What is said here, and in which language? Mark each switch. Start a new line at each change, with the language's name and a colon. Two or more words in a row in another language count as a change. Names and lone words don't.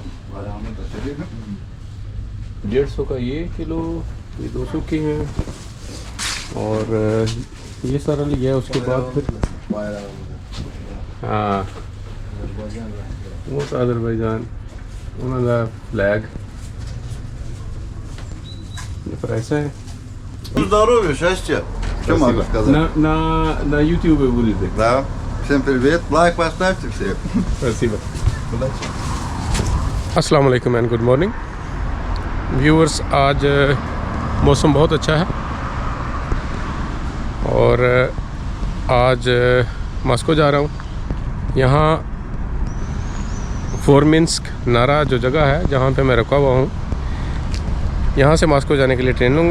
Hindi: 150 का ये किलो, ये 200 के हैं। और ये सारा लिया है। उसके बाद फिर हाँ वो अज़रबैजान उन्होंने
English: flag price
Hindi: है।
Russian: Здоровья, счастья. Что могу сказать? На YouTube будете. Да. Всем привет. Лайк поставьте все. Спасибо.
Arabic: السلام عليكم
English: and good morning viewers.
Hindi: आज मौसम बहुत अच्छा है और आज मॉस्को जा रहा हूँ। यहाँ फॉरमिंस्क नारा जो जगह है जहाँ पे मैं रुका हुआ हूँ, यहाँ से मॉस्को जाने के लिए ट्रेन लूँगा।